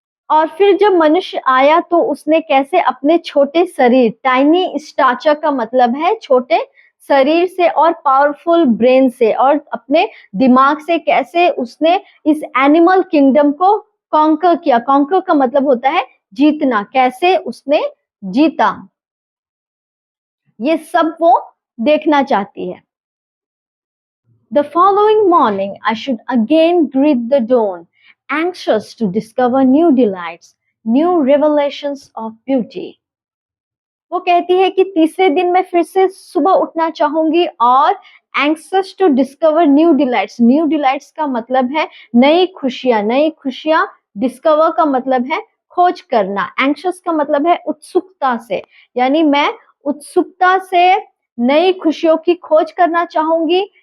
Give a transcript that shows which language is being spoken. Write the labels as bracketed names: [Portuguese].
[Hindi] और फिर जब मनुष्य आया तो उसने कैसे अपने छोटे शरीर, टाइनी स्टाचर का मतलब है छोटे शरीर से और पावरफुल ब्रेन से और अपने दिमाग से, कैसे उसने इस एनिमल किंगडम को कॉन्कर किया। कॉन्कर का मतलब होता है जीतना, कैसे उसने जीता, ये सब वो देखना चाहती है। [English] The following morning I should again greet the dawn, anxious to discover new delights, new revelations of beauty. [Hindi] वो कहती है कि तीसरे दिन मैं फिर से सुबह उठना चाहूंगी और [English] Anxious to discover new delights. [Hindi] New delights का मतलब है नई खुशियां। नई खुशियां, डिस्कवर का मतलब है खोज करना, एंक्शस का मतलब है उत्सुकता से, यानी मैं उत्सुकता से नई खुशियों की खोज करना चाहूंगी।